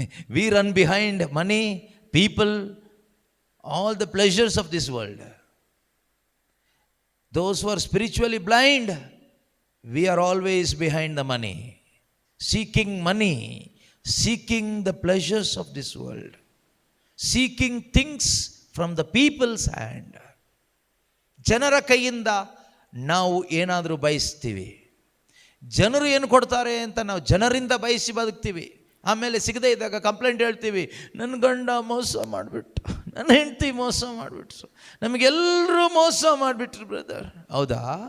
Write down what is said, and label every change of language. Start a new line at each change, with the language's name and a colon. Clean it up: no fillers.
English: We run behind money, people, all the pleasures of this world. Those who are spiritually blind, we are always behind the money, seeking money, seeking the pleasures of this world, seeking things from the people's hand.
Kannada: ಜನರ ಕೈಯಿಂದ ನಾವು ಏನಾದರೂ ಬಯಸ್ತೀವಿ. ಜನರು ಏನು ಕೊಡ್ತಾರೆ ಅಂತ ನಾವು ಜನರಿಂದ ಬಯಸಿ ಬದುಕ್ತೀವಿ. ಆಮೇಲೆ ಸಿಗದೇ ಇದ್ದಾಗ ಕಂಪ್ಲೇಂಟ್ ಹೇಳ್ತೀವಿ, ನನ್ನ ಗಂಡ ಮೋಸ ಮಾಡಿಬಿಟ್ಟು, ನನ್ನ ಹೆಂಡತಿ ಮೋಸ ಮಾಡಿಬಿಟ್ರು, ನಮಗೆಲ್ಲರೂ ಮೋಸ ಮಾಡಿಬಿಟ್ರು ಬ್ರದರ್. ಹೌದಾ?